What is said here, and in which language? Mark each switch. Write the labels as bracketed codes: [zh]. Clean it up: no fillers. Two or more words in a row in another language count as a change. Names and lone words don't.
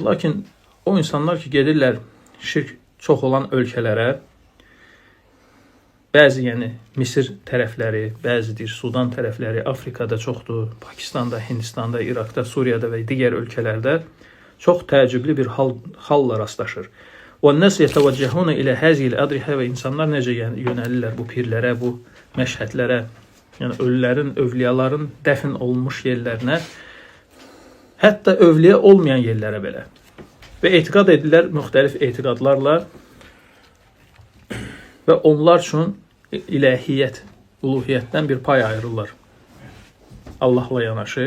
[az] Lakin o insanlar ki, gedirlər şirk çox olan ölkələrə, bəzi yəni Misir tərəfləri, bəzidir Sudan tərəfləri, Afrikada çoxdur, Pakistanda, Hindistanda, İraqda, Suriyada və digər ölkələrdə çox təəccüblü bir halla rastlaşır. [ar] وَالنَّسْ يَتَوَجَّهُونَ إِلَى هَذِهِ الْأَضْرِحَةِ [az] Və insanlar necə yəni yönəlirlər bu pirlərə, bu məşhədlərə, yəni ölülərin, övliyaların dəfn olunmuş yerlərinə, hətta övliya olmayan yerlərə belə. Və etiqad edirlər müxtəlif etiqadlarla və onlar üçün ilahiyyət, uluhiyyətdən bir pay ayırırlar Allahla yanaşı.